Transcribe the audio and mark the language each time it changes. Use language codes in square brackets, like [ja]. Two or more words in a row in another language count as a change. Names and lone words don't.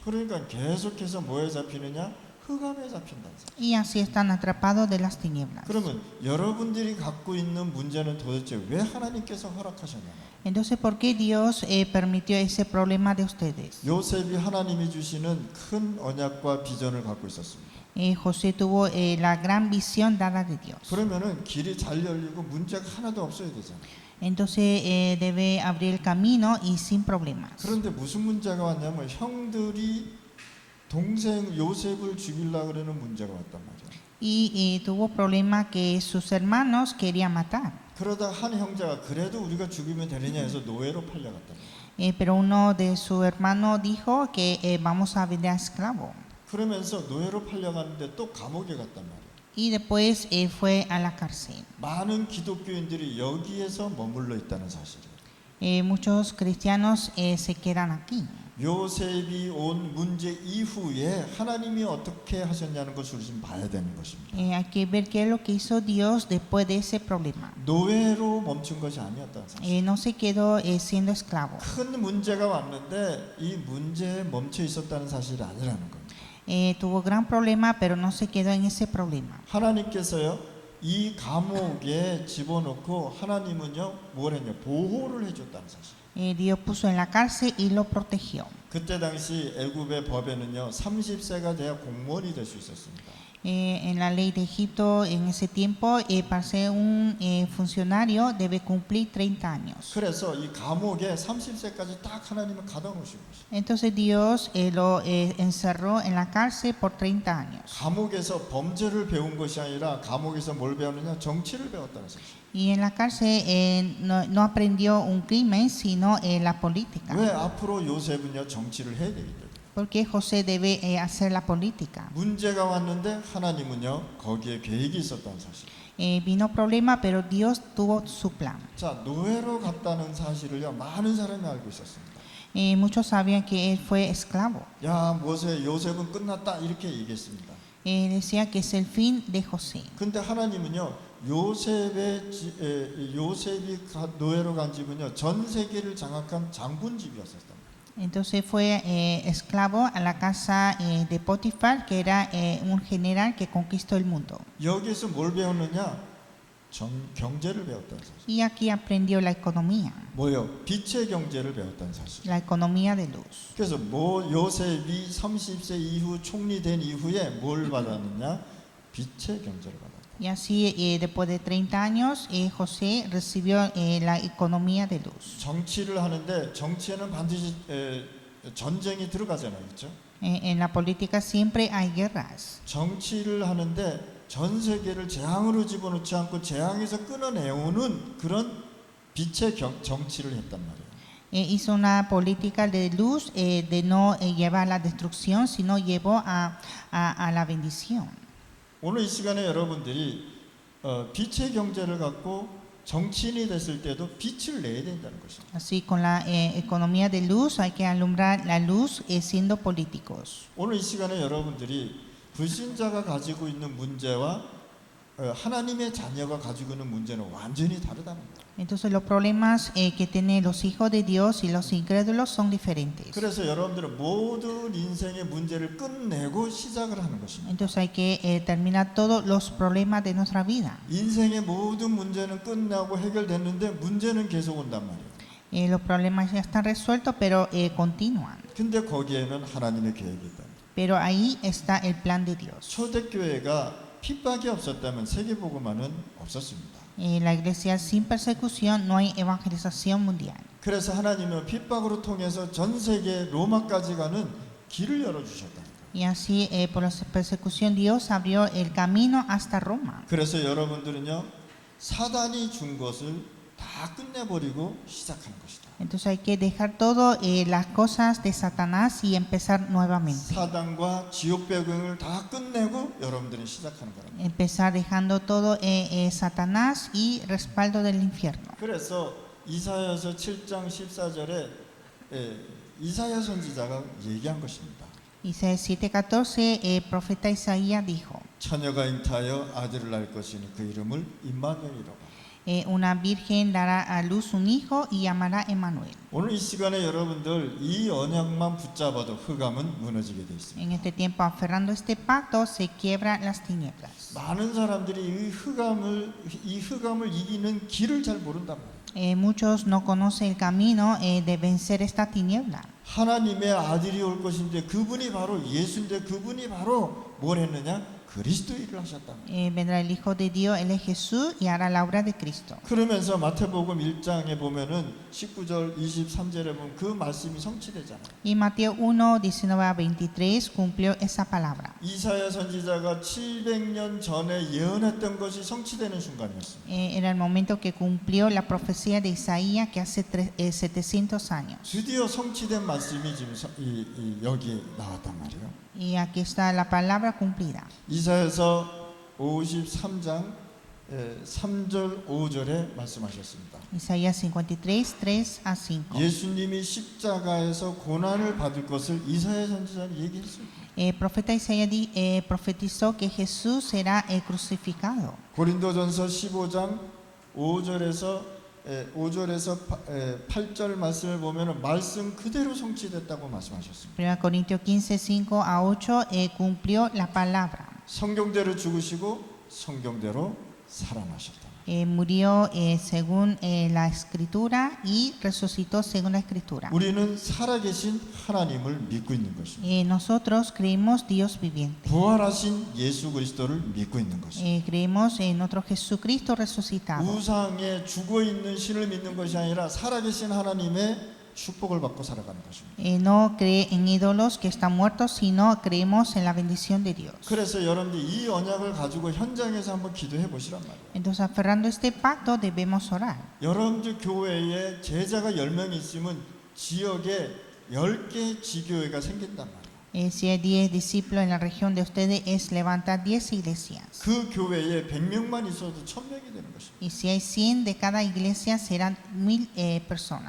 [ko] 그러니까 계속해서 뭐에 잡히느냐? 흑암에 잡힌다는 사실. [es] Y así están atrapados de las tinieblas. [ko] 그러면 여러분들이 갖고 있는 문제는 도대체 왜 하나님께서 허락하셨냐? [es] Entonces, ¿por qué Dios permitió ese problema de ustedes? [ko] 요셉이 하나님이 주시는 큰 언약과 비전을 갖고 있었습니다. [es] José tuvo la gran visión dada de Dios. [ko] 그러면은 길이 잘 열리고 문제가 하나도 없어야 되잖아요. [es] Entonces debe abrir el camino y sin problemas. [ko] 그런데 무슨 문제가 왔냐면 형들이 동생 요셉을 죽이려고 그러는 문제가 왔단 말이에요. [es] Y tuvo problema que sus hermanos querían matar. [ko] 그러다 한 형제가 그래도 우리가 죽이면 되느냐 해서 노예로 팔려갔단 말이에요. [es] Pero uno de sus hermanos dijo que vamos a vender a esclavo. [ko] 그러면서 노예로 팔려갔는데 또 감옥에 갔단 말이에요. [es] Y después fue a la cárcel. [ko] 많은 기독교인들이 여기에서 머물러 있다는 사실이에요. [es] Muchos cristianos se quedan aquí. [ko] 요셉이 온 문제 이후에 하나님이 어떻게 하셨냐는 것을 좀 봐야 되는 것입니다. [es] Hay que ver qué es lo que hizo Dios después de ese problema. [ko] 노예로 멈춘 것이 아니었다는 사실. [es] No se quedó siendo esclavo. [ko] 큰 문제가 왔는데 이 문제에 멈춰 있었다는 사실이 아니라는 겁니다. [es] Tuvo gran problema, pero no se quedó en ese problema. [ko] 하나님께서요 이 감옥에 집어넣고 하나님은요 뭘 했냐 보호를 해줬다는 사실. [es] Dios puso en la cárcel y lo protegió. [ko] 그때 당시 애굽의 법에는요 30세가 돼야 공무원이 될 수 있었습니다. [es] En la ley de Egipto en ese tiempo para ser un funcionario debe cumplir 30 años. [ko] 그래서 이 감옥에 30세까지 딱 하나님을 가둬 놓으신 것이에요. [es] Entonces Dios lo encerró en la cárcel por 30 años. [ko] 감옥에서 범죄를 배운 것이 아니라 감옥에서 뭘 배웠느냐 정치를 배웠다는 사실. [es] Y en la cárcel no aprendió un crimen, sino la política. [ko] 왜 앞으로 요셉은요 정치를 해야 되기 때문에. [es] Porque José debe hacer la política. [ko] 문제가 왔는데 하나님은요 거기에 계획이 있었다는 사실. [es] Vino problema, pero Dios tuvo su plan. [ko] 자 노예로 갔다는 사실을요 많은 사람이 알고 있었습니다. [es] Muchos sabían que él fue esclavo. [ko] 야 요셉은 끝났다 이렇게 얘기했습니다. [es] Decía que es el fin de José. [ko] 근데 하나님은요 요셉이 노예로 간 집은요 전 세계를 장악한 장군 집이었었단 말이에요. [es] Entonces fue esclavo a la casa de Potifar, que era un general que conquistó el mundo. [ko] 여기서 뭘 배웠느냐? 경제를 배웠다는 사실. [es] Y aquí aprendió la economía, [ko] 뭐요? 빛의 경제를 배웠다는 사실. [es] la economía de luz. [ko] 그래서 요셉이 30세 이후 총리 된 이후에 뭘 받았느냐? 빛의 경제를 받았다. [es] Y así, después de 30 años, José recibió la economía de luz. [ko] 정치를 하는데 정치에는 반드시 전쟁이 들어가잖아요, 그렇죠? [es] En la política siempre hay guerras. [ko] 정치를 하는데 전 세계를 재앙으로 집어넣지 않고 재앙에서 끊어내오는 그런 빛의 정치를 했단 말이에요. [es] Hizo una política de luz, de no llevar a la destrucción, sino llevó a la bendición. [ko] 오늘 이 시간에 여러분들이 빛의 경제를 갖고 정치인이 됐을 때도 빛을 내야 된다는 것입니다. [es] Así, con la economía de luz hay que alumbrar la luz siendo políticos. [ko] 오늘 이 시간에 여러분들이 불신자가 가지고 있는 문제와 하나님의 자녀가 가지고 있는 문제는 완전히 다르다는 거예요. [es] Entonces los problemas que tienen los hijos de Dios y los incrédulos son diferentes. [ko] 그래서 여러분들은 모든 인생의 문제를 끝내고 시작을 하는 것입니다. [es] Entonces hay que terminar todos los problemas de nuestra vida. [ko] 인생의 모든 문제는 끝나고 해결됐는데 문제는 계속 온단 말이에요. [es] Los problemas ya están resueltos, pero continúan. [ko] 근데 거기에는 하나님의 계획이 있다. [es] Pero ahí está el plan de Dios. [ko] 초대교회가 핍박이 없었다면 세계복음화는 없었습니다. [es] La iglesia sin persecución no hay evangelización mundial. [ko] 그래서 하나님은 핍박으로 통해서 전 세계 로마까지 가는 길을 열어주셨다. [es] Y así, por la persecución, Dios abrió el camino hasta Roma. [ko] 그래서 여러분들은요 사단이 준 것을 다 끝내버리고 시작하는 것이다. [es] Entonces hay que dejar todo las cosas de Satanás y empezar nuevamente. [ko] 사단과 지옥 배경을 다 끝내고 여러분들은 시작하는 거랍니다. [es] Empezar dejando todo Satanás y respaldo del infierno. [ko] 그래서 이사야서 7장 14절에 이사야 선지자가 얘기한 것입니다. [es] Isaías 7:14, profeta Isaías dijo, [ko] 처녀가 잉타하여 아들을 낳을 것이니 그 이름을 임마누엘이라고. [es] una virgen dará a luz un hijo y llamará Emmanuel. [ko] 오늘 이 시간에 여러분들 이 언약만 붙잡아도 흑암은 무너지게 돼 있습니다. [es] En este tiempo, aferrando este pacto, se quiebran las tinieblas. [ko] 많은 사람들이 이 흑암을 이기는 길을 잘 모른단 말이에요. [es] Muchos no conocen el camino de vencer esta tiniebla. [ko] 하나님의 아들이 올 것인데 그분이 바로 예수인데 그분이 바로 뭘 했느냐? 그리스도 일을 하셨다. [es] Vendrá el Hijo de Dios, él es Jesús, y hará la obra de Cristo. [ko] 그러면서 마태복음 1장에 보면은 19절 23절에 보면 그 말씀이 성취되잖아요. [es] Y Mateo 1, 19-23 cumplió esa palabra. [ko] 이사야 선지자가 700년 전에 예언했던 것이 성취되는 순간이었습니다. [es] Era el momento que cumplió la profecía de Isaías que hace 700 años. [ko] 드디어 성취된 말씀이 지금 여기 나왔단 말이에요. [es] Y aquí está la palabra cumplida. [ko] 이사야서 53장 3절 5절에 말씀하셨습니다. [es] Isaías 53, 3-5. [ko] 예수님이 십자가에서 고난을 받을 것을 이사야 선지자는 얘기했습니다. [es] Profeta Isaías profetizó que Jesús será crucificado. [ko] 고린도전서 15장 5절에서 8절 말씀을 보면 말씀 그대로 성취됐다고 말씀하셨습니다. [es] 1 Corintios 15, 5-8 cumplió la palabra. [ko] 성경대로 죽으시고 성경대로 살아나셨다. [es] Murió según la escritura y resucitó según la escritura. [ko] 우리는 살아계신 하나님을 믿고 있는 것입니다. [es] Nosotros creemos Dios viviente. [ko] 부활하신 예수 그리스도를 믿고 있는 것입니다. [es] Creemos en nuestro Jesucristo resucitado. [ko] 우상에 죽어 있는 신을 믿는 것이 아니라 살아계신 하나님의 축복을 받고 살아가는 것입니다. [es] No cree en ídolos que están muertos, sino creemos en la bendición de Dios. [ko] 그래서 여러분들 이 언약을 가지고 현장에서 한번 기도해 보시란 말이에요. [es] Entonces, aferrando este pacto, debemos orar. [ko] 여러분들 교회에 제자가 10명이 있으면 지역에 10개 지교회가 생긴단 말이에요. [es] Si hay 10 discípulos en la región de ustedes, es levantar 10 iglesias. [ko] 그 교회에 100명만 있어도 1000명이 되는 것입니다. [es] Y si hay 100 de cada iglesia, serán 1000 personas.